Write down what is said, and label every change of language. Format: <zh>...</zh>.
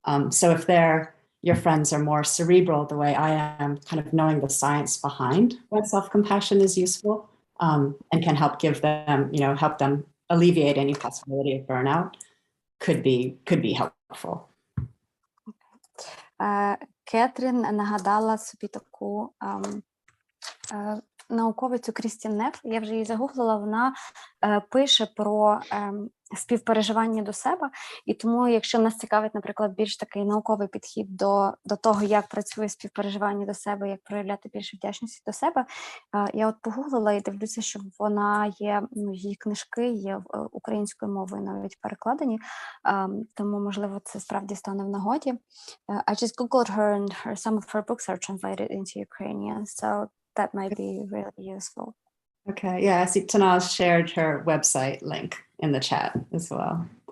<en>So if your friends are more cerebral the way I am, kind of knowing the science behind why self-compassion is useful and can help give them, help them alleviate any possibility of burnout, could be helpful.</en> <uk>Кетрін нагадала собі таку науковицю Крістін Неф, я вже її загуглила, вона пише про співпереживання до себе, і тому, якщо нас цікавить, наприклад, більш такий науковий підхід до того, як працює співпереживання до себе, як проявляти більше вдячності до себе, я от погуглила і дивлюся, що вона є, її книжки є українською мовою навіть перекладені, тому, можливо, це справді стане в нагоді.</uk> <en>I just googled her and some of her books are translated into Ukrainian, so that might be really useful. Okay, yeah, I see Tanaz shared her website link in the chat as well.</en>